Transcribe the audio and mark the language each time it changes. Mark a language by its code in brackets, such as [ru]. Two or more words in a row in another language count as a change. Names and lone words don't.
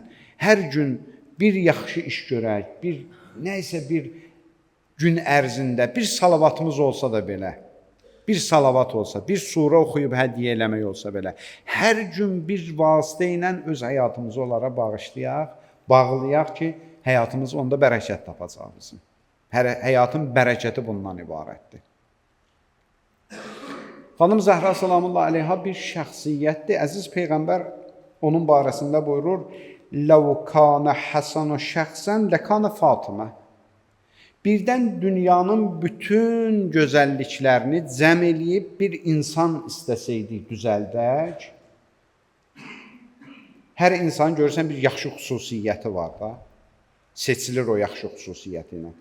[az] Hər gün bir yaxşı iş görək, nəysə bir gün ərzində bir salavatımız olsa da belə, bir salavat olsa, bir surə oxuyub hədiyyə eləmək olsa belə, hər gün bir vasitə ilə öz həyatımızı onlara bağlayaq ki, həyatımız onda bərəkət tapacaq bizim. Həyatın bərəkəti bundan ibarətdir. Xanım Zəhra [ar] سلام الله عليها [az] bir şəxsiyyətdir. Əziz Peyğəmbər onun barəsində buyurur, [ar] لَوْ كَانَ حَسَنُ شَخْصًا لَكَانَ فَاطِمَةً. [az] Birdən dünyanın bütün gözəlliklərini cəm eləyib bir insan istəsəydik, düzəldək. Hər insan görürsən bir yaxşı xüsusiyyəti var da, seçilir o yaxşı xüsusiyyəti ilə.